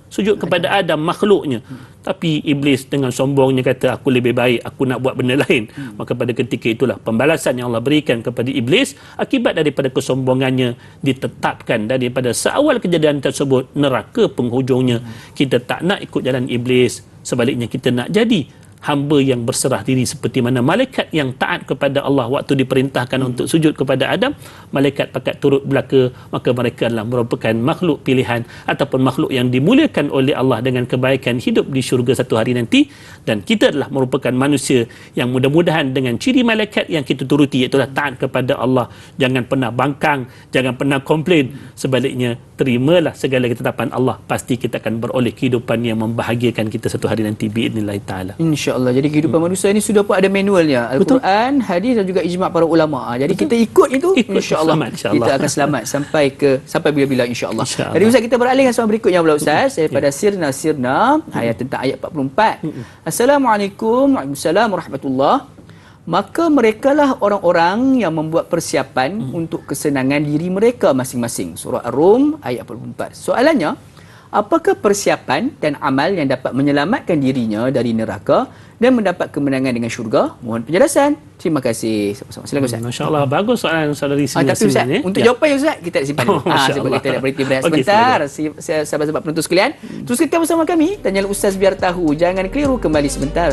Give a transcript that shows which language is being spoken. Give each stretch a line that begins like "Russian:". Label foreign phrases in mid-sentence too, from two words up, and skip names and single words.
Malay: Sujud kepada Adam, makhluknya. Tapi Iblis dengan sombongnya kata aku lebih baik, aku nak buat benda lain. Maka pada ketika itulah pembalasan yang Allah berikan kepada Iblis akibat daripada kesombongannya, ditetapkan daripada seawal kejadian tersebut neraka penghujungnya. Kita tak nak ikut jalan Iblis, sebaliknya kita nak jadi hamba yang berserah diri seperti mana malaikat yang taat kepada Allah waktu diperintahkan untuk sujud kepada Adam, malaikat pakat turut belaka. Maka mereka adalah merupakan makhluk pilihan ataupun makhluk yang dimuliakan oleh Allah dengan kebaikan hidup di syurga satu hari nanti. Dan kita adalah merupakan manusia yang mudah-mudahan dengan ciri malaikat yang kita turuti, iaitu taat kepada Allah. Jangan pernah bangkang, jangan pernah komplain. Sebaliknya terimalah segala ketetapan Allah, pasti kita akan beroleh kehidupan yang membahagiakan kita satu hari nanti
Arabic: بإذن الله تعالى.
Malay: InsyaAllah. Jadi kehidupan manusia ini sudah pun ada manualnya. Al-Quran, hadis dan juga ijma' para ulama. Jadi kita ikut itu, insyaAllah kita akan selamat sampai bila-bila insyaAllah. Jadi Ustaz, kita beralih dengan soalan berikutnya pula Ustaz, daripada Sirna ayat tentang ayat 44.
Arabic: السلام عليكم وعليكم السلام ورحمة الله.
Malay: Maka merekalah orang-orang yang membuat persiapan untuk kesenangan diri mereka masing-masing. Surah Ar-Rum ayat 44. Soalannya, apakah persiapan dan amal yang dapat menyelamatkan dirinya dari neraka dan mendapat kemenangan dengan syurga? Mohon penjelasan. Terima kasih. Sama-sama. Silakan Ustaz. Masya-Allah, bagus soalan saudari Sina. Tapi Ustaz, untuk jawapan Ustaz, kita nak simpan dulu. Sebab kita nak berhenti berehat sebentar. Sahabat-sahabat penonton sekalian, teruskan bersama kami. Tanyalah Ustaz biar tahu. Jangan keliru, kembali sebentar.